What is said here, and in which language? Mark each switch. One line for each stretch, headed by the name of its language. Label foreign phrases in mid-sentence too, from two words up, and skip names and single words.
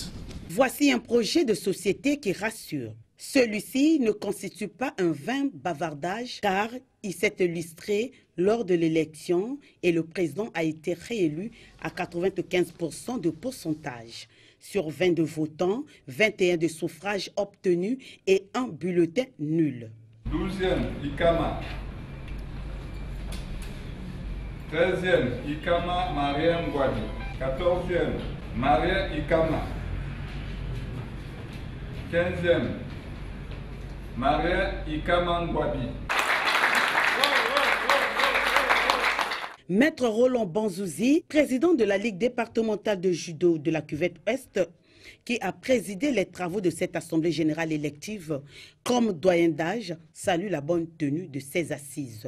French: Voici un projet de société qui rassure. Celui-ci ne constitue pas un vain bavardage car il s'est illustré lors de l'élection et le président a été réélu à 95% de pourcentage. Sur 22 votants, 21 de suffrages obtenus et un bulletin nul. 12e, Ikama. 13e, Ikama Marien Ngouabi. 14e, Marien Ikama. 15e, Marien Ikama Ngouabi. Maître Roland Banzouzi, président de la Ligue départementale de judo de la Cuvette Ouest, qui a présidé les travaux de cette Assemblée générale élective, comme doyen d'âge, salue la bonne tenue de ces assises.